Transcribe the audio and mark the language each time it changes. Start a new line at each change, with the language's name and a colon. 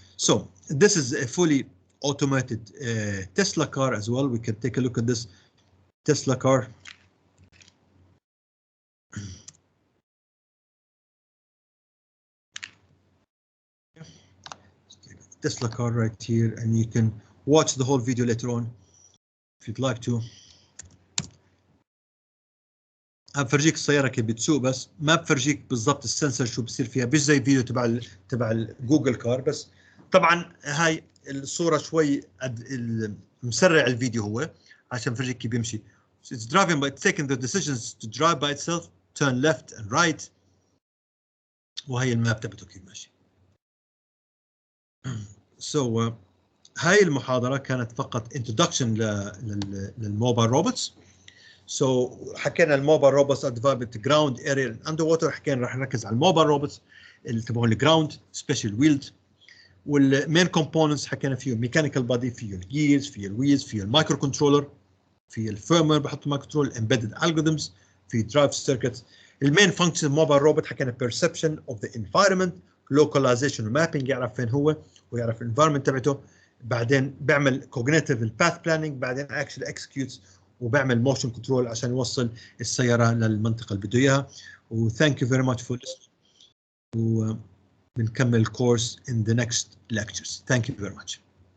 English: So this is a fully automated Tesla car as well. We can take a look at this Tesla car. Tesla car right here, and you can watch the whole video later on if you'd like to.
Arabic: بفرجيك السياره كيف بتسوق، بس ما بفرجيك بالضبط السنسر شو بصير فيها، مش زي الفيديو تبع الجوجل كار. بس طبعا هاي الصوره شوي مسرع الفيديو هو عشان بفرجيك كيف بيمشي.
English: So it's driving by taking the decisions to drive by itself, turn left and right.
Arabic: وهي الماب تبعته كيف ماشي. So هاي المحاضرة كانت فقط introduction للموبايل روبوتس.
English: So
Arabic: حكينا الموبايل روبوتس
English: are developed ground area and underwater.
Arabic: حكينا راح نركز على الموبايل روبوتس اللي تبعون الجراوند سبيشال ويلد. والمين كومبوننتس حكينا فيه ميكانيكال بادي، فيه الجيرز، فيه الويلز، فيه المايكرو كنترولر، فيه الفيرموير بحط مايكرو كنترول، امبيدد الجوريثمز، في درايف سيركتس. المين فانكشن الموبايل روبوت حكينا
English: perception of the environment،
Arabic: localization ومابينج، يعرف فين هو ويعرف الانفايرمنت تبعته. بعدين بيعمل cognitive الباث بلاننج، بعدين
English: actually executes
Arabic: وبيعمل موشن كنترول عشان يوصل السياره للمنطقه اللي بده اياها.
English: وثانك you very much for listening.
Arabic: وبنكمل الكورس
English: in the next lectures. Thank you very much.